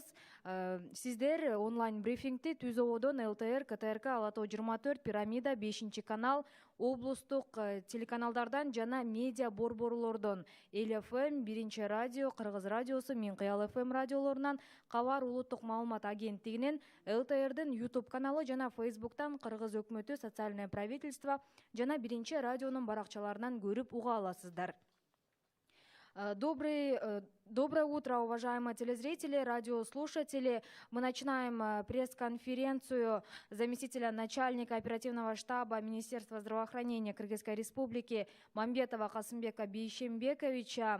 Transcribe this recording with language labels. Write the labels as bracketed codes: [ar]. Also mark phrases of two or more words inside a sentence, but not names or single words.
[ky] Сиздер онлайн брифингти Түз ободон ЛТР, КТРК, Ала Тоо 24, Пирамида, 5-канал, облустук телеканалдардан жана медиа борборлордон Эл ФМ, 1-радио, Кыргыз радиосу, Мен Кыял ФМ радиолорунан, Кабар улуттук маалымат агенттигинин, ЛТРдин YouTube каналы жана Facebooктан Кыргыз өкмөтү, [ru] социальное правительство [ky] жана 1-радионун баракчаларынан көрүп уга аласыздар. [ru] Доброе утро, уважаемые телезрители, радиослушатели. Мы начинаем пресс-конференцию заместителя начальника оперативного штаба Министерства здравоохранения Кыргызской Республики Мамбетова Касымбека Бейшембековича.